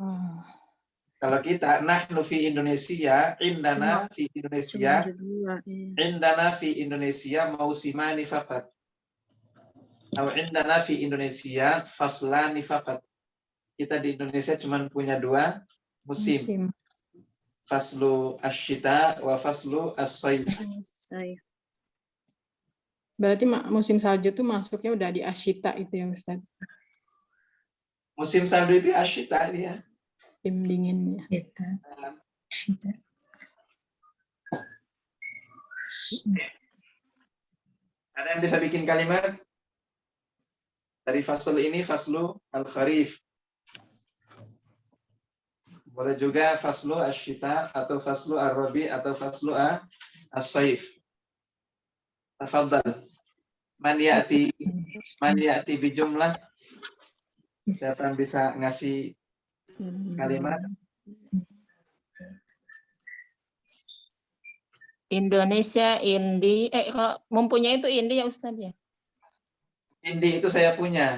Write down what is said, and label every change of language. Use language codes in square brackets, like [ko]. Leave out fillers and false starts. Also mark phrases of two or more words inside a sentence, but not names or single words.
[id] Kalau kita [ar] نحن في إندونيسيا عندنا في إندونيسيا, [id] Cuma ada dua. Iya. [ar] عندنا في إندونيسيا موسمان فقط. Atau عندنا في إندونيسيا فصلان فقط. [id] Kita di Indonesia cuma punya dua musim. [ar] فصل الشتاء وفصل الصيف. Soif. [id] Berarti musim salju itu masuknya udah di asyita itu ya, Ustaz? Musim salju itu asyita dia. Musim dinginnya. Ada yang bisa bikin kalimat? Dari fasl ini [ar] فصل الخريف. [id] Boleh juga [ar] فصل الشتاء atau فصل الربيع atau فصل الصيف. تفضل من يأتي بجملة. [id] Siapa yang bisa ngasih kalimat? Indonesia, kalau mempunyai itu Indi ya Ustaz ya. Indi itu saya punya.